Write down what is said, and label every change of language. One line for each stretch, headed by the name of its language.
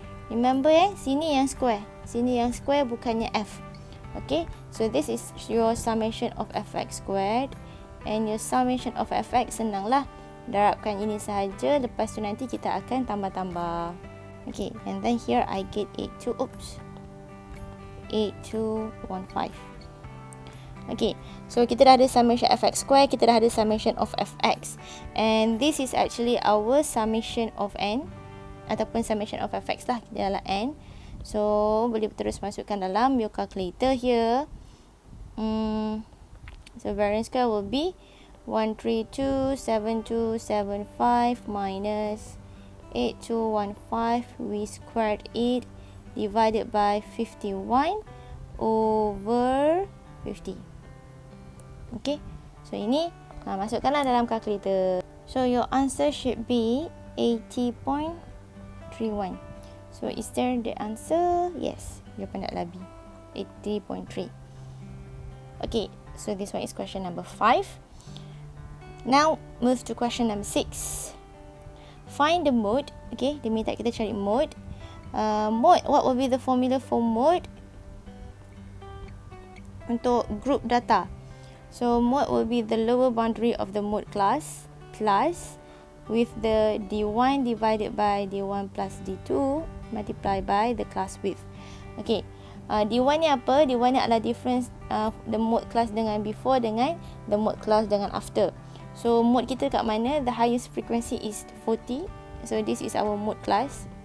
English: Remember
Malay: sini yang square, sini yang square bukannya f.
English: Okay, so this is your summation of fx squared and your summation of fx
Malay: senanglah. darabkan ini sahaja, lepas tu nanti kita akan tambah-tambah.
English: Okay, and then here I get 8215. Okay, so
Malay: kita dah ada
English: summation fx square, kita dah ada summation of fx, and this is actually our summation of n ataupun summation of fx lah,
Malay: dia adalah
English: n.
Malay: So boleh terus masukkan dalam
English: your calculator here. So variance square will be 1327275 minus 8215, we squared it, divided by 51 over 50. Okay, so
Malay: ini masukkanlah dalam
English: calculator. So your answer should be 80.31. So is there the answer? Yes,
Malay: jawapan adalah
English: B, 80.3. Okay, so this one is question number 5. Now move to question number 6. Find the mode. Okay,
Malay: dia minta kita cari mode.
English: Mode, what will be the formula for mode untuk group data? So mode will be the lower boundary of the mode class plus with the D1 divided by D1 plus D2 multiplied by the class width.
Malay: Okay, D1 ni apa?
English: D1
Malay: ni adalah
English: difference the mode class dengan before dengan the mode class dengan after.
Malay: So mode kita kat mana?
English: The highest frequency is 40. So this is our mode class.